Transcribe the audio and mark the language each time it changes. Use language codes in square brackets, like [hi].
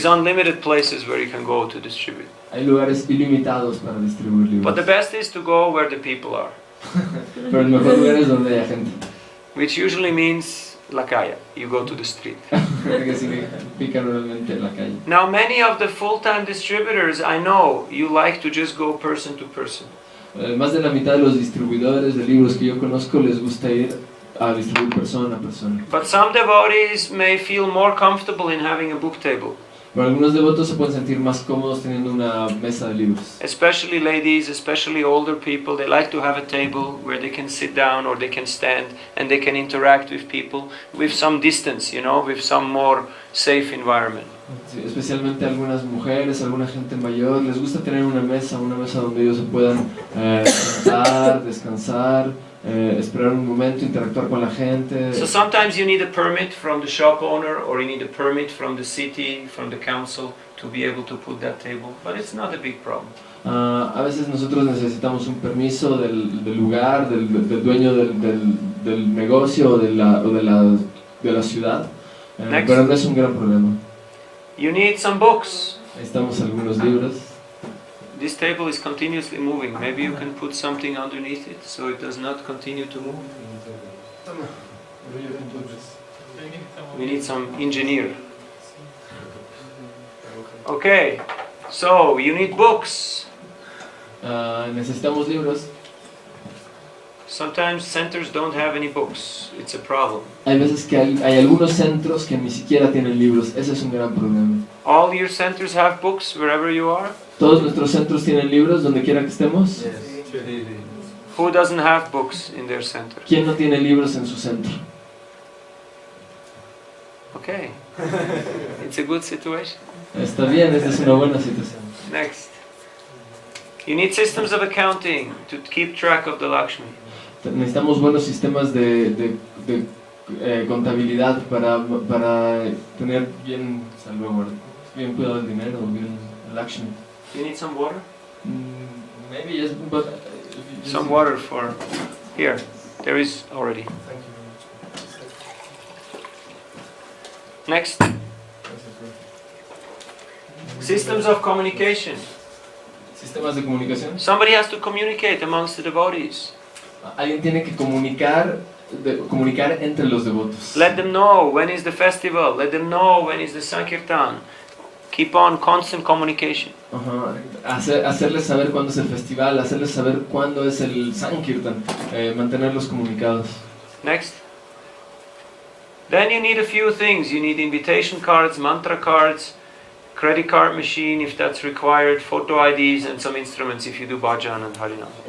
[en] is unlimited places where you can go to distribute. [es] Hay lugares ilimitados para distribuir libros. [en] But the best is to go where the people are, [es] Pero el mejor lugar es donde haya gente. [en] which usually means [es] la calle. [en] You go to the street. [es] Que significa normalmente la calle. [en] Now, many of the full-time distributors, I know, you like to just go person to person. [es] Más de la mitad de los distribuidores de libros que yo conozco les gusta ir a distribuir persona a persona. [en] But some devotees may feel more comfortable in having a book table. [es] Pero algunos devotos se pueden sentir más cómodos teniendo una mesa de libros. [en] Especially ladies, especially older people, they like to have a table where they can sit down or they can stand and they can interact with people with some distance, with some more safe environment. [es] Sí, especialmente algunas mujeres, alguna gente mayor, les gusta tener una mesa donde ellos se puedan sentar, descansar, esperar un momento, interactuar con la gente. [en] So sometimes you need a permit from the shop owner or you need a permit from the city, from the council to be able to put that table, but it's not a big problem. [es] A veces nosotros necesitamos un permiso del lugar, del dueño del negocio o de la ciudad, pero no es un gran problema. [en] You need some books. [es] Necesitamos algunos libros. [en] This table is continuously moving. Maybe you can put something underneath it so it does not continue to move. We need some engineer. Okay, so you need books. [es] Necesitamos libros. [en] Sometimes centers don't have any books. It's a problem. [es] Hay veces que hay algunos centros que ni siquiera tienen libros. Ese es un gran problema. [en] All your centers have books wherever you are? [es] ¿Todos nuestros centros tienen libros donde quiera que estemos? [en] Yes. Who doesn't have books in their center? [es] ¿Quién no tiene libros en su centro? [en] Okay. It's a good situation. [es] Está bien, esta es una buena situación. [en] Next. You need systems of accounting to keep track of the Lakshmi. [es] Necesitamos buenos sistemas de contabilidad para tener bien salvaguardado, bien cuidado el dinero, bien el Lakshmi. [en] You need some water? Maybe yes, but Some water for... Here. There is already. Next. Systems of communication. [es] Sistemas de comunicación. [en] Somebody has to communicate amongst the devotees. [es] Alguien tiene que comunicar entre los devotos. [en] Let them know when is the festival. Let them know when is the Sankirtan. Keep on constant communication. [es] Hacerles saber cuándo es el festival, hacerles saber cuándo es el Sankirtan, mantenerlos comunicados. [en] Next. Then you need a few things. You need invitation cards, mantra cards, credit card machine if that's required, photo IDs and some instruments if you do bhajan and harinam.